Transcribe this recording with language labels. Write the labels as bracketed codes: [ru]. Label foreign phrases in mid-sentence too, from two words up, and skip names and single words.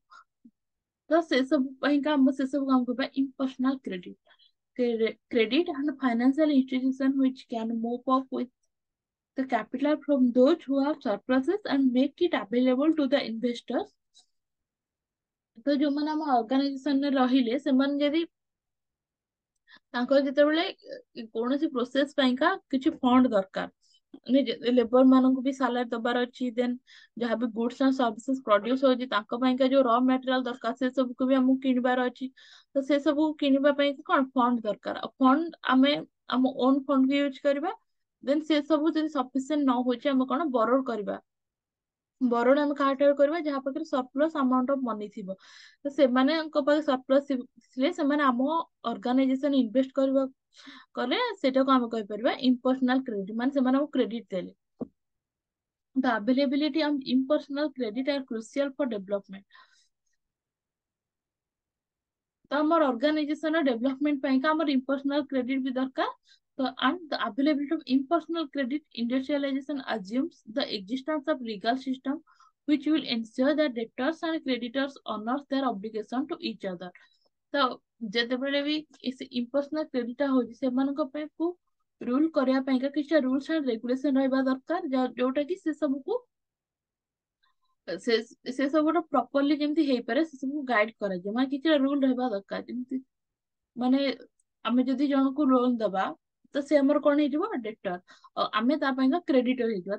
[or] ତ ସେ ସବୁ ପାଇଁକା ଆମ ସେ ସବୁ କାମ କରିବା [en] impersonal credit and financial institution which can move up with the capital from those who have surpluses and make it available to the investors। [or] ତ ଯୋଉମାନେ ଆମ ଅର୍ଗାନାଇଜେସନରେ ରହିଲେ ସେମାନେ ଯଦି ତାଙ୍କର ଯେତେବେଳେ କୌଣସି ପ୍ରୋସେସ ପାଇଁକା କିଛି ଫଣ୍ଡ ଦରକାର, ଲେବର ମାନଙ୍କୁ ବି ସାଲାରୀ ଦବାର ଅଛି, ଦେନ୍ ଯାହାବି [en] goods and services produce [or] ହଉଛି ତାଙ୍କ ପାଇଁକା ଯୋଉ [en] raw material [or] ଦରକାର ସେ ସବୁକୁ ବି ଆମକୁ କିଣିବାର ଅଛି। ତ ସେ ସବୁ କିଣିବା ପାଇଁ କଣ ଫଣ୍ଡ ଦରକାର, ଆଉ ଫଣ୍ଡ ଆମେ ଆମ [en] own fund [or] ବି ୟୁଜ କରିବା, ଦେନ୍ ସେ ସବୁ ଯଦି ସଫିସିଏଣ୍ଟ ନ ହଉଛି ଆମେ କଣ ବରୋଡ କରିବା। ବରୋଡ ଆମେ କାହାଠାରୁ କରିବା ଯାହା ପାଖରେ [en] surplus amount of money [or] ଥିବ, ତ ସେମାନଙ୍କ ପାଖରେ ସରପ୍ଲସ୍ ଥିଲେ ସେମାନେ ଆମ ଅର୍ଗାନାଇଜେସନ ଇନଭେଷ୍ଟ କରିବା କଲେ ସେଟାକୁ ଆମେ କହିପାରିବା [en] impersonal credit, [or] ମାନେ ସେମାନେ ଆମକୁ କ୍ରେଡିଟ ଦେଲେ। [en] The availability of impersonal credit are crucial for development। [or] ତ ଆମର ଅର୍ଗାନାଇଜେସନ ଡେଭଲପମେଣ୍ଟ ପାଇଁକା ଆମର [en] impersonal credit [or] ବି ଦରକାର। [en] ତ and the availability of impersonal credit industrialization assumes the existence of legal system which will ensure that debtors and creditors honor their obligation to each other। [or] ତ ଯେତେବେଳେ ବି [en] impersonal credit [or] ଟା ହଉଛି ସେମାନଙ୍କ ପାଇଁ ରୁଲ କରିବା ପାଇଁକା କିଛି [en] rules and regulation [or] ରହିବା ଦରକାର, ଯୋଉଟା କି ସେ ସବୁକୁ ସେ ସେ ସବୁର ପ୍ରପରଲି ଯେମିତି ହେଇପାରେ ସେ ସବୁ ଗାଇଡ କରାଯିବ, ମାନେ କିଛି ରୁଲ ରହିବା ଦରକାର। ଯେମିତି ମାନେ ଆମେ ଯଦି ଜଣକୁ ଲୋନ ଦବା ତ ସେ ଆମର କଣ ହେଇଯିବ ଡେପ୍ଟର, ଆମେ ତା ପାଇଁକା କ୍ରେଡିଟର ହେଇଯିବା।